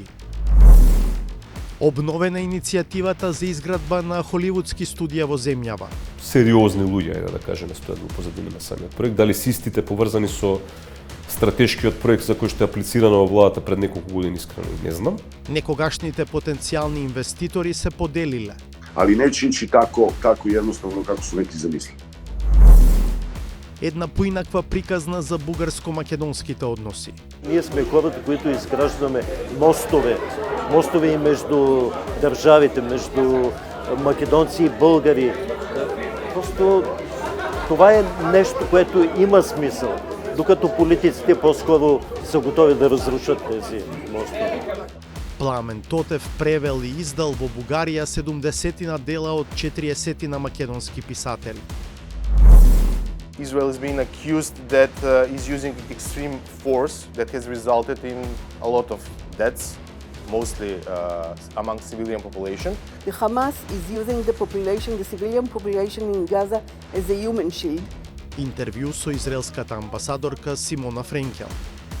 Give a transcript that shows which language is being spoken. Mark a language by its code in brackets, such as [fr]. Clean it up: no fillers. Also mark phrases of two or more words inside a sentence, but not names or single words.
[mk] Обновена иницијативата за изградба на холивудски студија во земјава. Сериозни луѓе, да кажеме, стојат во позадина на самиот проект. Дали се истите поврзани со стратешкиот проект за кој што е аплицирано во владата пред неколку години, искрено не знам. Некогашните потенцијални инвеститори се поделиле. [sr] Ali neće ići tako jednostavno kako su neki zamislili. [mk] Една поинаква приказна за бугарско-македонските односи. [bg] Ние сме хората, които изграждаме мостове и между държавите, между македонци и българи. Просто това е нещо, което има смисъл, докато политиците по-скоро са готови да разрушат тези мостове. [mk] Пламен Тотев превел и издал во Бугарија 70 дела од 40 македонски писатели. [en] Israel is being accused that is using extreme force that has resulted in a lot of deaths, mostly among civilian population. The Hamas is using the civilian population in Gaza as a human shield. [mk] Интервју со израелската амбасадорка Симона Френкел.